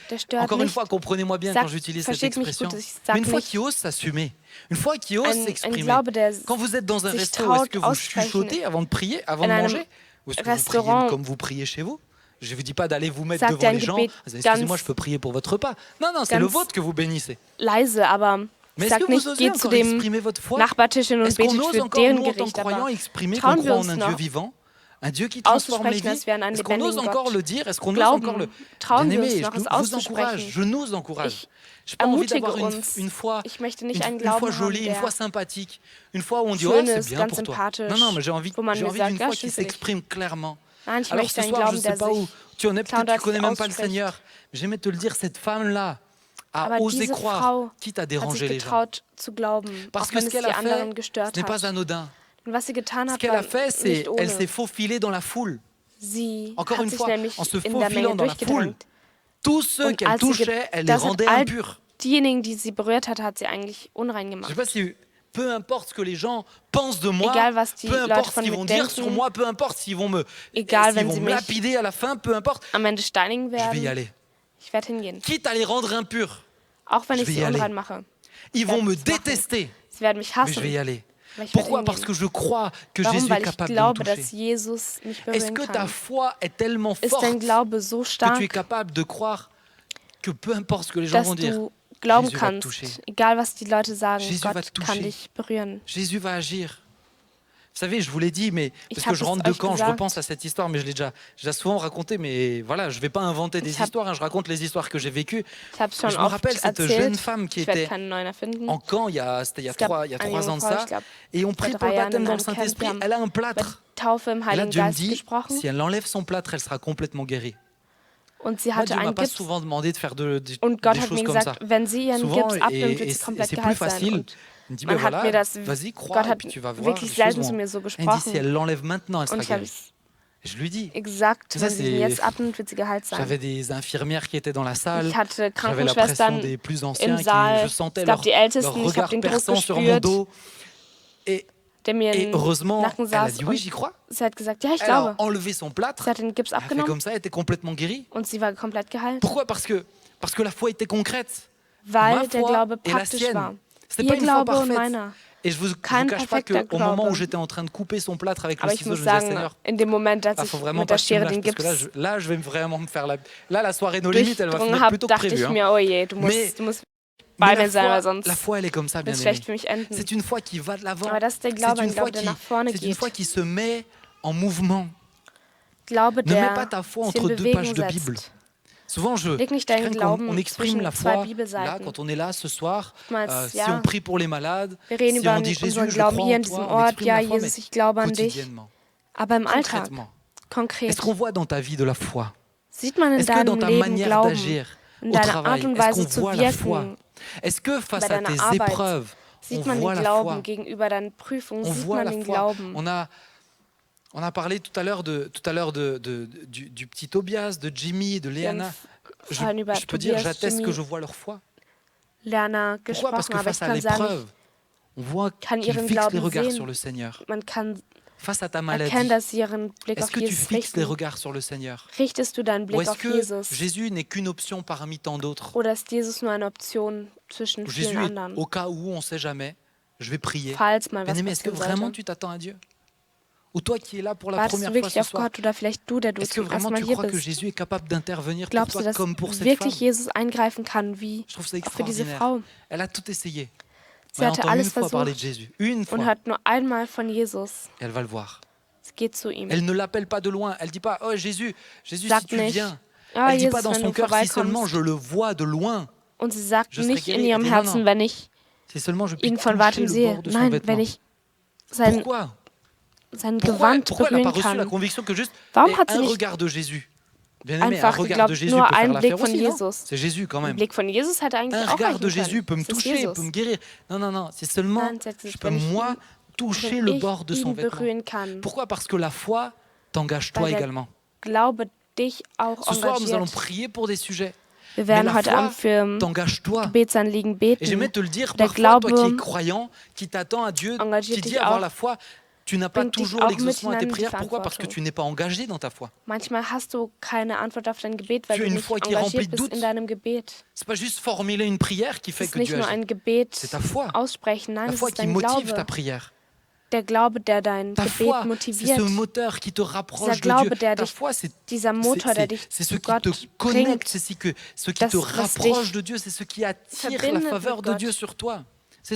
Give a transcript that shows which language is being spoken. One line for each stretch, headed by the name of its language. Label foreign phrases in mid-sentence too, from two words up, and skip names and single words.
French: Encore une fois, comprenez-moi bien quand j'utilise cette expression. Mais une foi qui ose s'assumer. Une foi qui ose s'exprimer. Quand vous êtes dans un resto, est-ce que vous chuchotez avant de prier, avant de manger? Ou est-ce que vous priez comme vous priez chez vous? Je ne vous dis pas d'aller vous mettre devant les gens. Excusez-moi, je peux prier pour votre repas. Non, c'est le vôtre que vous bénissez.
German: Ich sage nicht, geh zu dem Nachbartisch hin und betet für deren Gericht, aber trauen wir uns noch,
French: un Dieu qui transforme les vies. Est-ce qu'on ose encore le dire? Est-ce qu'on ose encore le... Bien-aimés, je nous encourage. Je n'ai pas envie d'avoir une foi jolie, une foi sympathique, une foi où on dit « Oh, c'est bien pour toi ». Non, mais j'ai envie d'une foi qui s'exprime clairement. Alors ce soir, je ne sais pas où tu en es, peut-être que tu ne connais même pas le Seigneur. J'aimais te le dire, cette femme-là a osé croire, quitte à déranger les gens. Parce que ce qu'elle a fait, ce n'est pas anodin. Ce qu'elle a fait, c'est qu'elle s'est faufilée dans la foule. Encore une fois, en se faufilant dans la foule, tous ceux qu'elle touchait, elle les rendait impurs.
German: Diejenigen, die sie berührt hat, hat sie eigentlich unrein
French: Je
German: gemacht.
French: sais pas si, peu importe ce que les gens pensent de moi,
German: Egal, was die
French: peu
German: Leute
French: importe ce
German: von
French: qu'ils
German: mir
French: vont dire
German: denken,
French: sur moi, peu importe s'ils vont me lapider à la fin, peu importe,
German: am Ende steinigen
French: je vais y
German: werden,
French: aller.
German: ich werde hingehen.
French: Quitte à les rendre impurs,
German: Auch wenn
French: je
German: ich
French: vais
German: sie
French: y aller.
German: unrein mache.
French: ils vont me
German: es machen.
French: détester,
German: Sie werden mich
French: mais je
German: hassen.
French: vais y aller.
German: Aber ich werde
French: Pourquoi? Parce
German: hingehen.
French: que je crois que
German: Warum?
French: Jésus est
German: Weil ich
French: capable de me
German: glaube, dass
French: toucher.
German: Jesus mich
French: Est-ce
German: berühren
French: que ta
German: kann.
French: foi est tellement
German: Ist
French: forte
German: dein Glaube so
French: que tu
German: stark,
French: es capable de croire que peu importe ce que les gens
German: dass
French: vont dire,
German: du glauben
French: Jésus va te toucher.
German: kannst, egal was die Leute sagen,
French: Jésus va te
German: Gott kann
French: toucher.
German: dich berühren.
French: Jésus va agir. Vous savez, je vous l'ai dit, mais
German: Ich
French: parce
German: hab
French: que je
German: es
French: rentre de
German: euch
French: camp, je
German: gesagt.
French: repense à cette histoire, mais je l'ai déjà souvent raconté, mais voilà, je ne vais pas inventer des
German: Ich hab-
French: histoires, hein, je raconte les histoires que j'ai vécues.
German: Ich habe schon
French: Je me
German: oft
French: rappelle cette
German: erzählt,
French: jeune femme qui
German: ich werde
French: était
German: keinen neuen erfinden.
French: en camp, c'était il y a
German: Es gab
French: 3
German: eine
French: ans de
German: junge Frau,
French: ça,
German: ich glaube,
French: et on
German: vor
French: prie pour le
German: 3 Jahren
French: baptême
German: in
French: dans le
German: einem Camp,
French: Saint-Esprit.
German: wir haben
French: Elle a un
German: über die
French: plâtre.
German: Taufe im
French: Et là,
German: Heiligen
French: Dieu me
German: Geist
French: dit,
German: gesprochen
French: si elle enlève son plâtre, elle sera complètement guérie.
German: und sie
French: Moi,
German: hatte
French: Dieu m'a
German: einen
French: pas
German: Gips
French: souvent demandé de faire des
German: und Gott hat
French: choses
German: mir
French: comme ça.
German: gesagt, wenn sie ihren
French: Souvent,
German: Gips abnimmt, wird
French: et
German: sie komplett
French: c'est plus
German: geheilt sein.
French: facile.
German: Und
French: Il me dit,
German: man
French: ben
German: hat
French: voilà,
German: mir das,
French: vas-y, crois,
German: Gott
French: et
German: hat
French: puis tu vas voir,
German: wirklich
French: les choses
German: selten zu
French: vont...
German: mir so
French: Elle me dit,
German: gesprochen.
French: si elle l'enlève maintenant, elle
German: Und
French: sera
German: ich habe
French: guérie. Et je lui dis,
German: gesagt,
French: Ça,
German: wenn sie ihn
French: c'est-
German: jetzt abnimmt, wird sie geheilt sein.
French: j'avais des infirmières qui étaient dans la salle,
German: Ich hatte
French: j'avais la pression
German: Krankenschwestern
French: des plus anciens,
German: im Saal,
French: je sentais
German: es
French: leur,
German: gab die Ältesten,
French: leur
German: ich habe
French: regard
German: den Druck
French: perçant sur mon
German: gespürt,
French: dos. Et
German: der mir im
French: heureusement,
German: Nacken
French: elle a
German: saß
French: dit oui,
German: und
French: j'y crois.
German: sie hat gesagt, ja, ich
French: Elle a
German: glaube.
French: enlevé son plâtre,
German: Sie hat den Gips
French: elle a fait
German: abgenommen
French: comme ça, elle était complètement guérie.
German: und sie war komplett geheilt,
French: Pourquoi? Parce que la foi était concrète.
German: weil
French: Ma
German: der
French: foi
German: Glaube
French: et la
German: praktisch
French: sienne.
German: war.
French: C'était
German: Ihr
French: pas une foi
German: Glaube und
French: parfaite.
German: meiner.
French: Et je vous
German: Kein
French: cache pas
German: perfekter
French: qu'au moment où
German: Glaube.
French: j'étais en train de couper son plâtre avec le
German: Aber ich
French: ciseau,
German: muss
French: je me disais,
German: sagen,
French: Seigneur,
German: in dem Moment, als ich
French: faut vraiment
German: mit
French: pas
German: der
French: que tu me
German: Schere
French: lâches,
German: den
French: parce que
German: Gips
French: là, je vais vraiment me faire la... Là, la soirée No Limit, elle va
German: durchdrungen
French: finir
German: habe,
French: plutôt que
German: dachte
French: prévu.
German: ich
French: Hein.
German: mir, oh je, du musst bei mir sein, weil sonst
French: la foi, elle est comme ça, bien
German: wird es
French: aimé.
German: schlecht für mich enden.
French: C'est une foi qui va de l'avant.
German: Aber das ist der
French: C'est
German: Glaube,
French: une
German: ein
French: foi
German: Glaube, der nach vorne
French: c'est une
German: geht.
French: foi qui se met en mouvement.
German: Glaube,
French: Ne mets pas
German: der
French: ta foi
German: sich in
French: entre deux pages
German: Bewegung
French: de Bible.
German: setzt.
French: Souvent,
German: Leg nicht
French: je
German: deinen
French: crains
German: Glauben
French: qu'on exprime
German: zwischen
French: la
German: zwei
French: foi, là,
German: Bibelseiten.
French: quand on est là ce soir,
German: Oftmals,
French: si
German: ja,
French: on prie pour les malades,
German: wir reden
French: si
German: über
French: on dit Jésus,
German: unseren
French: je
German: Glauben
French: crois
German: hier
French: en
German: in diesem
French: toi, on
German: Ort.
French: exprime
German: Ja,
French: la foi, mais
German: Jesus, ich glaube an dich.
French: quotidiennement,
German: Aber im Alltag,
French: concrètement.
German: konkret,
French: Est-ce qu'on voit dans ta vie de la foi?
German: sieht man in
French: Est-ce que dans
German: deinem
French: ta
German: Leben
French: manière
German: Glauben,
French: d'agir
German: in
French: au
German: deiner
French: travail,
German: Art und
French: est-ce
German: Weise
French: qu'on
German: zu
French: voit la foi?
German: wirken,
French: Est-ce que face
German: bei
French: à
German: deiner
French: tes
German: Arbeit,
French: épreuves, on
German: sieht man
French: voit
German: den
French: la foi?
German: Glauben gegenüber deinen Prüfungen,
French: On
German: sieht
French: voit
German: man
French: la
German: den
French: foi.
German: Glauben.
French: On a parlé tout à l'heure du petit Tobias, de Jimmy, de
German: Wir haben
French: Léana.
German: vorhin über
French: Je peux dire,
German: Tobias,
French: j'atteste que
German: Jimmy,
French: je vois leur foi.
German: Lerner
French: Pourquoi? Parce
German: gesprochen,
French: que
German: aber ich
French: face à
German: kann sagen,
French: l'épreuve, on voit
German: kann
French: qu'ils
German: ihren
French: fixent les
German: Glauben
French: regards
German: sehen.
French: sur le Seigneur.
German: man kann
French: Face à ta
German: erkennen,
French: maladie,
German: dass sie ihren Blick
French: est-ce
German: auf
French: que tu
German: Jesus
French: fixes les
German: richten.
French: regards sur le Seigneur?
German: Richtest du deinen
French: Ou
German: Blick
French: est-ce
German: auf
French: que
German: Jesus?
French: Jésus n'est qu'une option parmi tant d'autres?
German: Oder ist Jesus nur eine Option zwischen
French: Ou
German: vielen
French: Jésus est
German: anderen?
French: au cas où, on ne sait jamais, je vais prier.
German: Falls mal was
French: Bien-aimé, est-ce que
German: passieren
French: vraiment
German: sollte.
French: tu t'attends à Dieu? Ou toi qui es là pour la
German: Wartest
French: première
German: du
French: fois
German: wirklich
French: ce
German: auf
French: soir,
German: Gott oder vielleicht du, der du
French: est-ce que
German: zum ersten
French: vraiment
German: Mal
French: tu
German: hier
French: crois que
German: bist?
French: Jésus est capable d'intervenir pour
German: Glaubst du,
French: toi
German: dass
French: comme pour cette
German: wirklich
French: femme?
German: Jesus eingreifen kann, wie
French: Je trouve ça
German: auch für diese
French: extraordinaire.
German: Frau?
French: Elle a tout essayé.
German: Sie
French: Elle a
German: hatte
French: entendu
German: alles
French: une fois parler de
German: versucht
French: Jésus. Une
German: und
French: fois.
German: hört nur einmal von Jesus.
French: Et elle va le voir.
German: Sie geht zu ihm.
French: Elle ne l'appelle pas de loin. Elle dit pas, oh Jésus, Jésus, si
German: Sagt
French: tu
German: nicht,
French: viens.
German: ah,
French: Elle dit pas
German: Jesus,
French: dans
German: wenn
French: son
German: du
French: cœur, si seulement
German: vorbeikommst.
French: je le vois de loin.
German: Und sie sagt
French: Je serai
German: nicht in
French: guérie.
German: ihrem
French: Elle dit, non,
German: Herzen,
French: non.
German: wenn ich
French: Si seulement je puis
German: ihn von
French: toucher
German: weitem
French: le
German: sehe.
French: bord de son
German: Nein,
French: vêtement.
German: wenn ich sein
French: Pourquoi?
German: Gewand
French: Pourquoi elle n'a pas
German: berühren
French: reçu la
German: kann.
French: conviction que juste
German: Warum
French: eh,
German: hat sie
French: un
German: nicht
French: regard de Jésus? Bien aimé, un
German: einfach
French: regard de
German: geglaubt,
French: Jésus
German: nur
French: peut faire
German: ein Blick
French: l'affaire
German: von
French: aussi, non?
German: Jesus?
French: C'est Jésus quand
German: Ein
French: même.
German: Blick von Jesus hätte eigentlich
French: Un
German: auch
French: regard
German: reichen
French: de Jésus
German: können.
French: peut me
German: Es ist
French: toucher,
German: Jesus.
French: peut me guérir. Non, non, non, c'est seulement,
German: Nein, c'est
French: je
German: Jesus,
French: peux
German: wenn ich
French: moi
German: ihn-
French: toucher
German: wenn
French: le
German: ich
French: bord de son
German: ihn
French: vêtement.
German: berühren kann.
French: Pourquoi? Parce que la foi t'engage toi
German: Weil der
French: également.
German: Glaube dich auch
French: Ce soir, nous allons
German: engagiert.
French: prier pour des sujets.
German: Wir
French: Mais
German: werden
French: la
German: heute
French: foi
German: Abend für
French: t'engage toi.
German: Gebetsanliegen
French: Et
German: beten.
French: j'aimerais te le dire,
German: Der
French: parfois, toi qui es
German: Glaube
French: croyant, qui t'attends à Dieu,
German: engagiert
French: qui
German: dich
French: dit avoir
German: auch,
French: la foi, tu n'as pas
German: bringt dich
French: toujours
German: auch
French: l'exaucement à tes
German: mit
French: prières.
German: hinein in die
French: Pourquoi? Parce que
German: Verantwortung.
French: tu n'es pas engagé dans ta foi.
German: Manchmal hast du keine Antwort auf dein Gebet, weil
French: Tu as
German: du
French: une
German: nicht
French: foi qui est remplie
German: engagiert
French: de
German: bist
French: doutes.
German: in deinem Gebet.
French: C'est pas juste formuler une prière qui
German: Es
French: fait
German: ist
French: que
German: nicht
French: Dieu
German: nur
French: agit.
German: ein Gebet
French: C'est ta foi.
German: aussprechen, nein,
French: La
German: es
French: foi
German: ist
French: qui
German: dein
French: motive ta
German: Glaube.
French: prière.
German: Der Glaube, der dein
French: Ta
German: Gebet
French: foi, c'est ce
German: motiviert.
French: moteur qui te rapproche
German: Dieser
French: de
German: Glaube,
French: Dieu.
German: der
French: Ta
German: dich,
French: foi, c'est
German: dieser Motor, der dich
French: c'est ce
German: zu
French: qui te
German: Gott
French: connecte,
German: bringt,
French: c'est ce qui te
German: das, was
French: rapproche
German: dich
French: de Dieu, c'est ce qui attire la
German: verbindet
French: faveur
German: mit
French: de
German: Gott.
French: Dieu sur toi.